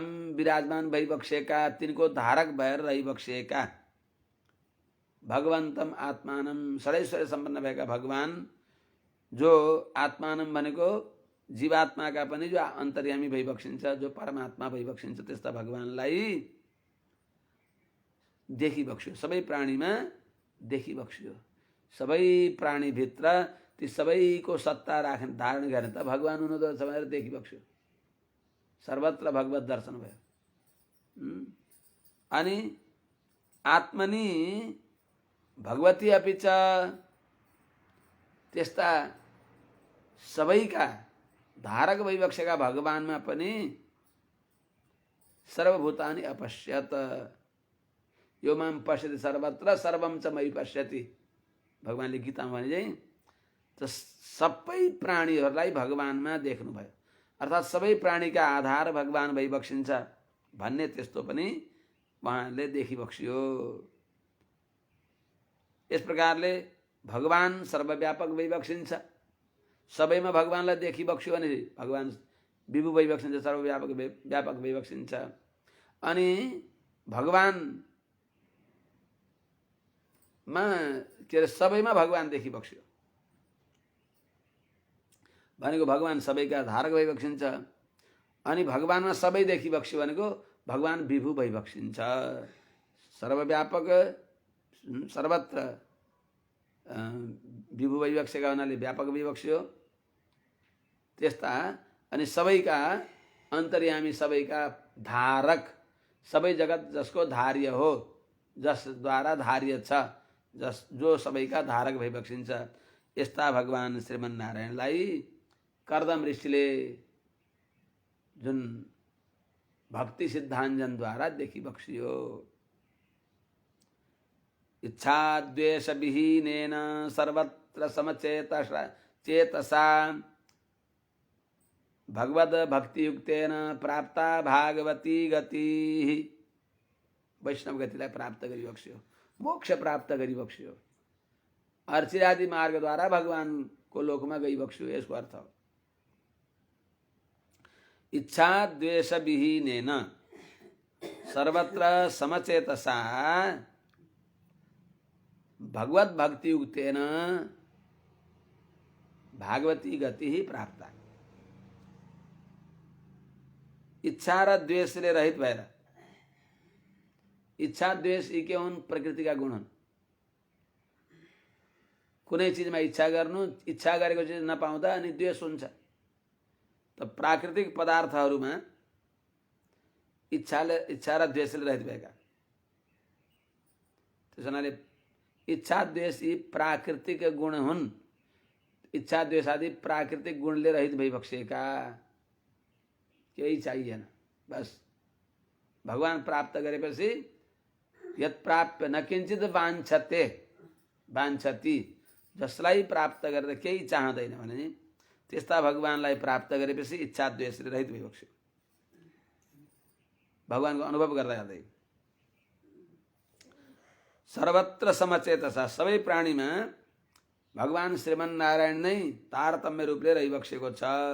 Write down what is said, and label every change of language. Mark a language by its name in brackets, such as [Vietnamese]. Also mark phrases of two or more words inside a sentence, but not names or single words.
[Nepali] विराजमान भइबक्सेका, तिनको धारक भएर रहिबक्सेका [Sanskrit] भगवन्तम आत्मानम, [Nepali] षडैश्वर्य सम्पन्न भएका भगवान, जो आत्मानम भनेको जीवात्माका पनि जो अन्तर्यामी भइबक्सिन्छ, जो परमात्मा भइबक्सिन्छ, त्यस्ता भगवानलाई देखिबक्स्यो, सबै प्राणीमा देखिबक्स्यो। सबै प्राणीभित्र ती सबैको सत्ता राख्ने धारण गर्ने त भगवान हुनुहुँदो रहेछ भनेर देखिबक्स्यो। सर्वत्र भगवत दर्शन भयो। अनि [Sanskrit] आत्मनि भगवती अपि च, [Nepali] त्यस्ता सबैका धारक भइबक्सेका भगवानमा पनि [Sanskrit] सर्वभूतानि अपश्यत, यो माम पश्यति सर्वत्र सर्वम च मयि पश्यति, [Nepali] भगवानले गीतामा भने चाहिँ त सबै प्राणीहरूलाई भगवानमा देख्नुभयो, अर्थात् सबै प्राणीका आधार भगवान भइबक्सिन्छ भन्ने त्यस्तो पनि उहाँले देखिबक्सियो। यस प्रकारले भगवान सर्वव्यापक भइबक्सिन्छ, सबैमा भगवानलाई देखिबक्स्यो भने भगवान विभु भइबक्सिन्छ, सर्वव्यापक व्यापक भइबक्सिन्छ। अनि भगवानमा के अरे सबैमा भगवान देखिबक्स्यो भनेको भगवान सबैका धारक भइबक्सिन्छ। अनि भगवानमा सबै देखिबक्स्यो भनेको भगवान विभु भइबक्सिन्छ, सर्वव्यापक सर्वत्र विभु भइबक्सेका हुनाले व्यापक भइबक्स्यो। त्यस्ता अनि सबैका अन्तर्यामी, सबैका धारक, सबै जगत जसको धार्य हो, जसद्वारा धार्य छ, जो सबैका धारक भइबक्सिन्छ, यस्ता भगवान श्रीमन्नारायणलाई कर्दम ऋषिले जुन भक्ति सिद्धाञ्जनद्वारा देखिबक्सियो। [Sanskrit] इच्छा द्वेष विहीनेन सर्वत्र समचेतसा भगवद भक्ति युक्तेन प्राप्ता भागवती गति, [Nepali] वैष्णव गतिलाई प्राप्त गरिबक्स्यो, मोक्ष प्राप्त गरिबक्स्यो, अर्चिरादि मार्गद्वारा भगवानको लोकमा गइबक्स्यो, यसको अर्थ हो। [Sanskrit] इच्छा द्वेष विहीनेन सर्वत्र समचेतसा भगवत भक्ति युक्तेन भागवती गति ही प्राप्त। [Nepali] इच्छा र द्वेषले रहित भएर, इच्छा द्वेष यी के हुन्? प्रकृतिका गुण हुन्। कुनै चिजमा इच्छा गर्नु, इच्छा गरेको चिज नपाउँदा अनि द्वेष हुन्छ। त प्राकृतिक पदार्थहरूमा इच्छा र द्वेषले रहित भएका, त्यस हुनाले इच्छा द्वेष यी प्राकृतिक गुण हुन्। इच्छा द्वेष आदि प्राकृतिक गुणले रहित भइबक्सेका, केही चाहिएन, बस भगवान प्राप्त गरेपछि [Sanskrit] यत् प्राप्य न किञ्चित वाञ्छते वाञ्छति, [Nepali] जसलाई प्राप्त गरेर केही चाहँदैन भने त्यस्ता भगवानलाई प्राप्त गरेपछि इच्छा द्वेषले रहित भइबक्स्यो, भगवानको अनुभव गर्दा गर्दै। [Sanskrit] सर्वत्र समचेतसा, [Nepali] सबै प्राणीमा भगवान श्रीमन्नारायण नै तारतम्य रूपले रहिबक्सेको छ।